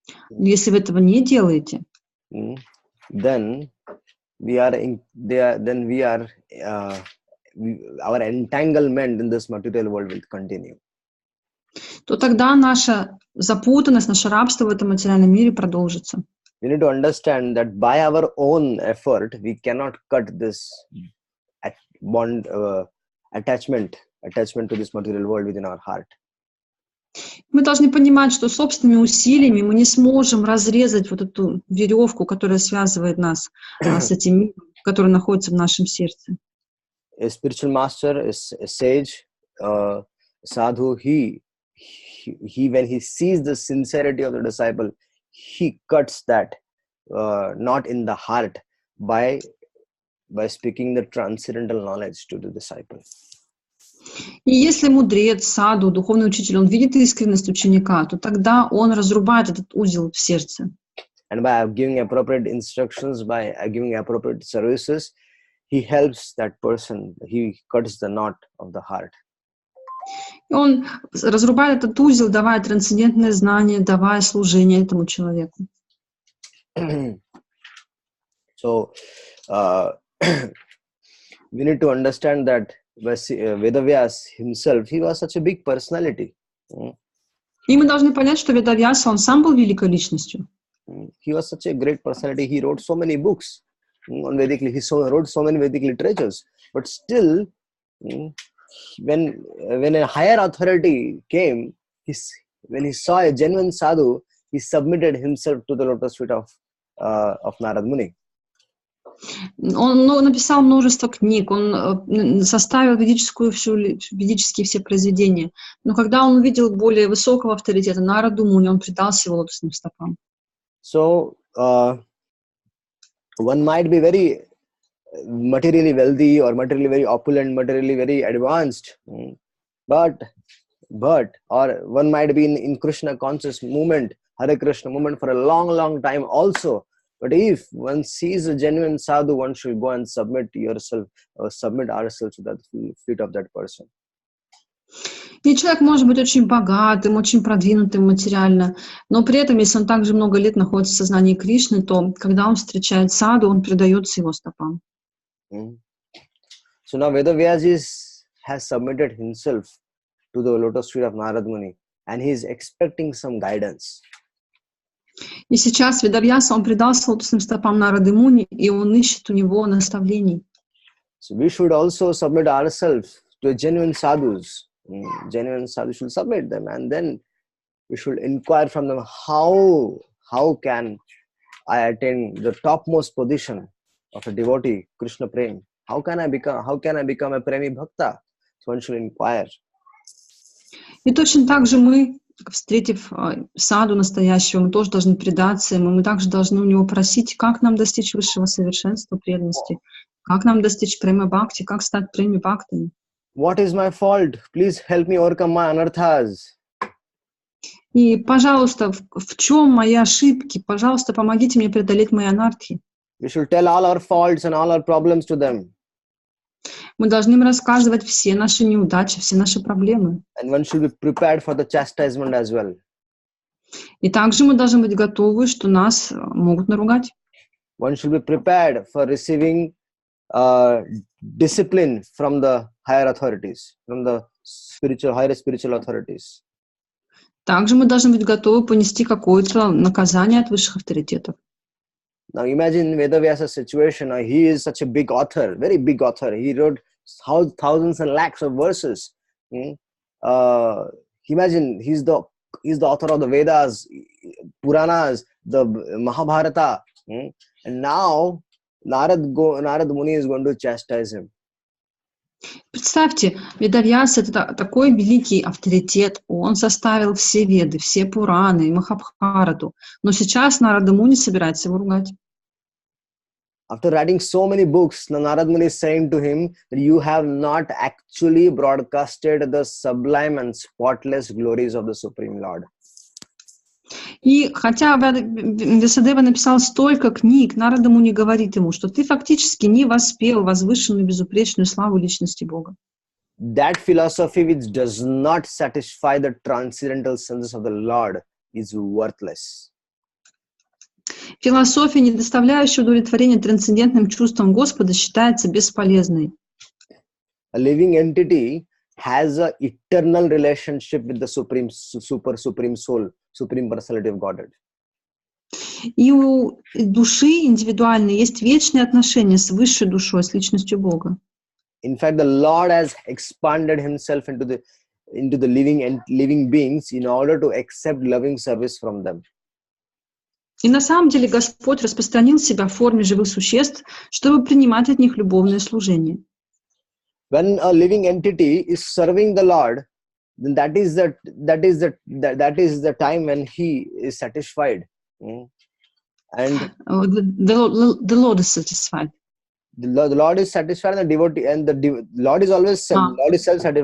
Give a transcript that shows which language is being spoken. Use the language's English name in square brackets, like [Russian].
[Russian] если вы этого не делаете, [English] then our entanglement in this material world will continue. [Russian] То тогда наша запутанность, наше рабство в этом материальном мире продолжится. [English] We need to understand that by our own effort, we cannot cut this bond, attachment to this material world within our heart. [Russian] Мы должны понимать, что собственными усилиями мы не сможем разрезать вот эту веревку, которая связывает нас с этим миром, который находится в нашем сердце. [English] A spiritual master, a sage, sadhu, he when he sees the sincerity of the disciple, he cuts that knot in the heart by speaking the transcendental knowledge to the disciple. [Russian] И если мудрец, саду, духовный учитель, он видит искренность ученика, то тогда он разрубает этот узел в сердце. [English] And by giving appropriate instructions, by giving appropriate services, he helps that person. He cuts the knot of the heart. [Russian] И он разрубает этот узел, давая трансцендентное знание, давая служение этому человеку. [English] So, we need to understand that Vedavyas himself, he was such a big personality. [Russian] И мы должны понять, что Ведавьяса, он сам был великой личностью. [English] He was such a great personality. He wrote so many books on Vedic. He wrote so many Vedic literatures. But still, when a higher authority came, when he saw a genuine sadhu, he submitted himself to the lotus feet of Narada Muni. [Russian] Он написал множество книг, он составил ведические все произведения. Но когда он увидел более высокого авторитета Нараду Муни, он предался его лотосным стопам. [English] So, one might be very materially wealthy or materially very opulent, materially very advanced, but or one might be in Krishna conscious movement, Hare Krishna movement for a long time also. But if one sees a genuine sadhu, one should go and submit yourself or submit ourselves to the feet of that person. [Russian] И человек может быть очень богатым, очень продвинутым материально, но при этом, если он также много лет находится в сознании Кришны, то когда он встречает саду, он предается его стопам. Mm. [English] So now Vedavyas has submitted himself to the lotus feet of Narad Muni, and he is expecting some guidance. [Russian] И сейчас Ведавьяса, он предался лотосным стопам Нарады Муни, и он ищет у него наставлений. [English] So we should also submit ourselves to a genuine sadhus. Genuine sadhus should submit them, and then we should inquire from them how can I attain the topmost position of a devotee, Krishna Prem? How can I become a Premi Bhakta? So one should inquire. [Russian] И точно так же мы, встретив саду настоящего, мы тоже должны предаться ему, мы также должны у него просить, как нам достичь высшего совершенства преданности, как нам достичь према бхакти, как стать преми бхактами. [English] What is my fault? Please help me overcome my anarthas. [Russian] И, пожалуйста, в чем мои ошибки? Пожалуйста, помогите мне преодолеть мои анархи. [English] We should tell all our faults and all our problems to them. [Russian] Мы должны им рассказывать все наши неудачи, все наши проблемы. [English] And one should be prepared for the chastisement as well. [Russian] И также мы должны быть готовы, что нас могут наругать. [English] One should be prepared for receiving discipline from the higher authorities, from the higher spiritual authorities. [Russian] Также мы должны быть готовы понести какое-то наказание от высших авторитетов. [English] Now imagine Vedavyasa's situation. He is such a big author, very big author. He wrote thousands and lakhs of verses. Imagine he's the author of the Vedas, Puranas, the Mahabharata. And now Narad Muni is going to chastise him. [Russian] Представьте, Ведавьяса — это такой великий авторитет, он составил все Веды, все Пураны, Махабхарату, но сейчас Нарада Муни собирается его ругать. [English] After writing so many books, Narad Muni is saying to him that you have not actually broadcasted the sublime and spotless glories of the Supreme Lord. [Russian] И хотя Вьясадева написал столько книг, Нарада Муни говорит ему, что ты фактически не воспел возвышенную безупречную славу личности Бога. [English] That philosophy which does not satisfy the transcendental senses of the Lord is worthless. [Russian] Философия, не доставляющая удовлетворения трансцендентным чувствам Господа, считается бесполезной. [English] A living entity has an eternal relationship with the supreme soul, supreme personality of Godhead. [Russian] И у души индивидуальной есть вечные отношения с высшей душой, с личностью Бога. [English] In fact, the Lord has expanded himself into the living beings in order to accept loving service from them. [Russian] И на самом деле Господь распространил себя в форме живых существ, чтобы принимать от них любовное служение. [English] When a living entity is serving the Lord, then that is the time when he is satisfied. And the Lord is satisfied. The Lord is satisfied, and the devotee, and the Lord is always Lord is self-satisfied.